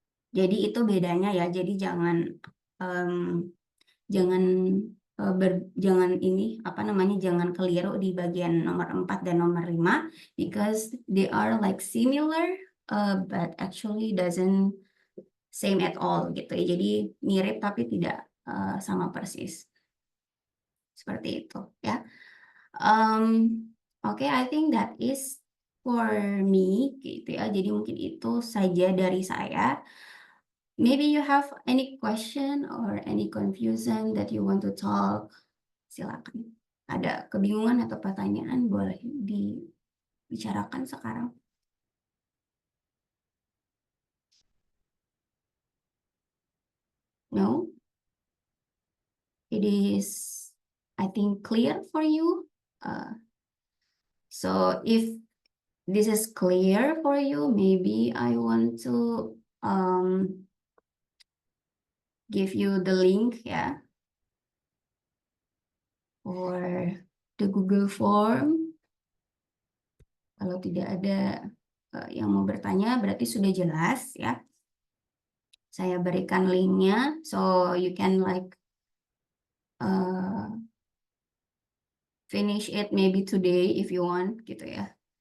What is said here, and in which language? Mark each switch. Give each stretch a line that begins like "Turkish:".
Indonesian: Jadi itu bedanya ya, jadi jangan jangan jangan ini apa namanya, jangan keliru di bagian nomor 4 dan nomor 5
English: because they are like similar but actually doesn't same at all
Indonesian: gitu ya. Jadi mirip tapi tidak sama persis. Seperti itu ya.
English: Oke, I think that is for me gitu ya.
Indonesian: Jadi mungkin itu saja dari saya.
English: Maybe you have any question or any confusion that you want to talk. Silakan.
Indonesian: Ada kebingungan atau pertanyaan boleh dibicarakan sekarang.
English: No? It is, I think, clear for you. So if this is clear for you, maybe I want to give you the link ya for the Google Form.
Indonesian: Kalau tidak ada yang mau bertanya, berarti sudah jelas ya. Saya berikan linknya,
English: so you can like finish it maybe today if you want gitu ya.